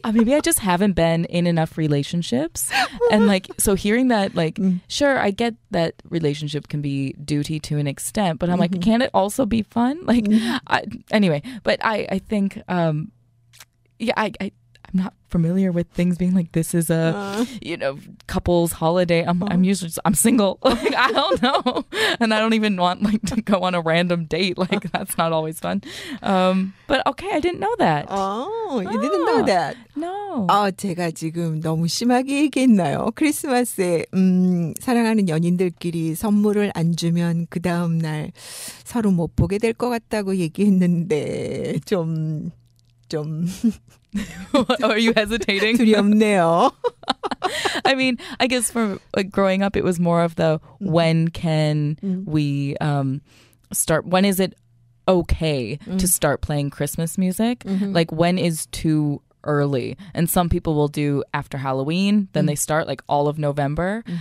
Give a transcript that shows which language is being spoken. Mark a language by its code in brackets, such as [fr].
[en] Maybe I just haven't been in enough relationships, and like so hearing that, like, sure, I get that relationship can be duty to an extent, but I'm like, can it also be fun? Like, anyway, but I think, I I'm not familiar with things being like, this is a, couple's holiday. I'm usually I'm single. Like, I don't know. And I don't even want like to go on a random date. Like, that's not always fun. But okay, I didn't know that. Oh, you didn't know that? No. [ko] 제가 지금 너무 심하게 얘기했나요? 크리스마스에 사랑하는 연인들끼리 선물을 안 주면 그 다음 날 서로 못 보게 될 것 같다고 얘기했는데 좀 [en] Are you hesitating? [ko] 두렵네요. [en] I mean, I guess for like growing up, it was more of the when can we start? When is it okay to start playing Christmas music? Like when is too early? And some people will do after Halloween, then they start like all of November.